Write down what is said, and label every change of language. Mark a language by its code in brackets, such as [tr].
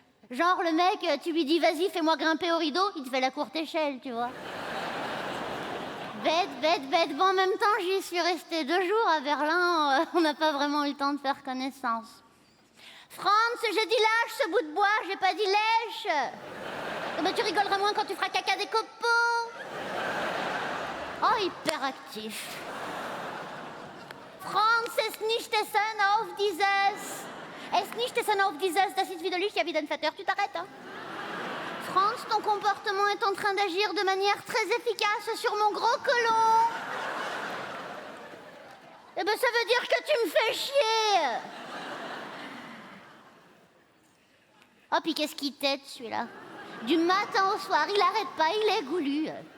[fr] Genre, le mec, tu lui dis, vas-y, fais-moi grimper au rideau, il te fait la courte échelle, tu vois. Bête. Bon, en même temps, j'y suis restée 2 jours à Berlin. On n'a pas vraiment eu le temps de faire connaissance. Franz, j'ai dit lâche ce bout de bois, j'ai pas dit lèche. Eh ben, tu rigoleras moins quand tu feras caca des copeaux. Oh, hyperactif. [de] Franz, es nicht essen auf dieses. Es nicht essen auf dieses, das ist widerlich, ja, wie den Vater, [fr] tu t'arrêtes, hein. Franz, ton comportement est en train d'agir de manière très efficace sur mon gros colon. Eh ben, ça veut dire que tu me fais chier. Oh, puis qu'est-ce qu'il tête, celui-là. Du matin au soir, il arrête pas, il est goulu.